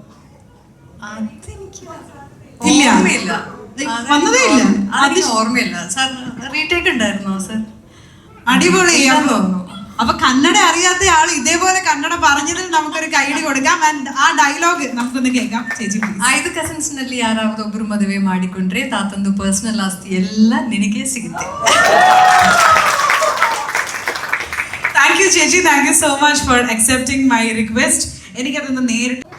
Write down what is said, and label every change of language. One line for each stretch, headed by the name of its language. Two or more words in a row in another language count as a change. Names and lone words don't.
Malayalam: ഇല്ല, വന്നതേ ഇല്ല, ഓർമ്മയില്ല. സാർ റീടേക്ക് ഉണ്ടായിരുന്നോ സാർ? അടിപൊളി. അപ്പൊ കന്നഡ അറിയാത്ത ആൾ ഇതേപോലെ കന്നഡ പറഞ്ഞതിൽ നമുക്കൊരു കൈഡി കൊടുക്കാം. ആ ഡയലോഗ് നമുക്കൊന്ന് കേൾക്കാം ചേച്ചി.
Kannada: 5 ಕಸಿನ್ಸ್ನಲ್ಲಿ ಯಾರಾவது ಒಬ್ರು ಮದುವೆ ಮಾಡಿಕೊಂಡ್ರೆ ತಾತಂದು ಪರ್ಸನಲ್ ಆಸ್ತಿ ಎಲ್ಲ ನಿನಗೆ ಸಿಗುತ್ತೆ.
English: thank you ചേച്ചി, thank you so much for accepting my request.
Malayalam: എനിക്കതൊന്ന് നേരിട്ട്